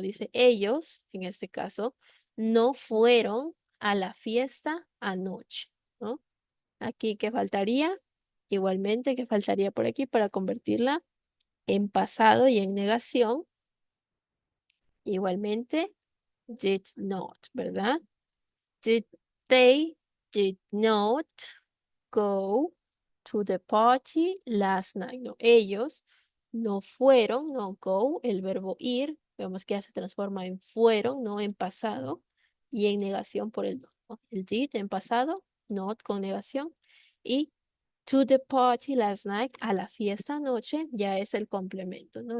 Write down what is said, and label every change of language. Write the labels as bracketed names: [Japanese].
[Spanish] Dice ellos, en este caso, no fueron a la fiesta anoche, ¿no? Aquí, ¿qué faltaría? Igualmente, ¿qué faltaría por aquí para convertirla en pasado y en negación? Igualmente, did not, ¿verdad? [English] Did they did not go to the party last night. [Spanish] No, ellos no fueron, no go, el verbo ir, vemos que ya se transforma en fueron, no en pasado, y en negación por el no, ¿no? El did en pasado, not con negación, y [English] to the party last night, [Spanish] a la fiesta anoche, ya es el complemento, ¿no?